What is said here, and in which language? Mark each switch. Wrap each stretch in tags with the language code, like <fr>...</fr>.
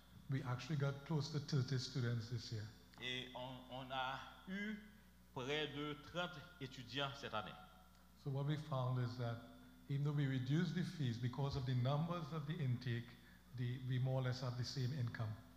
<en>We actually got close to 30 students this year.</en> <fr>Et on a eu près de 30 étudiants cette année.</fr> <en>So what we found is that even though we reduced the fees because of the numbers of the intake, we more or less have the same income.</en>